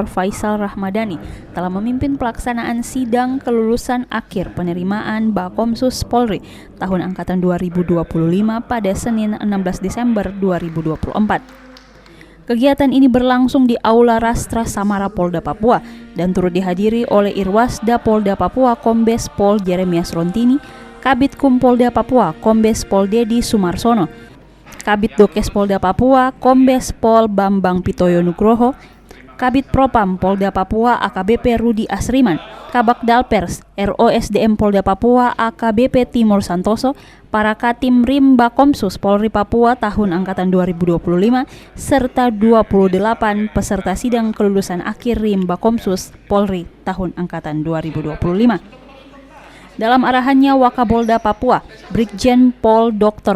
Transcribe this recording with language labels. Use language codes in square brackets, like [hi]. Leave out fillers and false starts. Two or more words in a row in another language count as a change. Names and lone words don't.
[id] Faisal Rahmadani telah memimpin pelaksanaan sidang kelulusan akhir penerimaan Bakomsus Polri tahun angkatan 2025 pada Senin 16 Desember 2024. Kegiatan ini berlangsung di Aula Rastra Samara Polda Papua dan turut dihadiri oleh Irwasda Polda Papua Kombes Pol Jeremias Rontini, Kabid Kum Polda Papua Kombes Pol Dedi Sumarsono, Kabid Dokes Polda Papua Kombes Pol Bambang Pitoyo Nugroho, Kabid Propam Polda Papua AKBP Rudi Asriman, Kabak Dalpers ROSDM Polda Papua AKBP Timur Santoso, para Katim Rim Bakomsus Polri Papua tahun angkatan 2025, serta 28 peserta sidang kelulusan akhir Rim Bakomsus Polri tahun angkatan 2025. Dalam arahannya, Wakapolda Papua, Brigjen Pol Dr.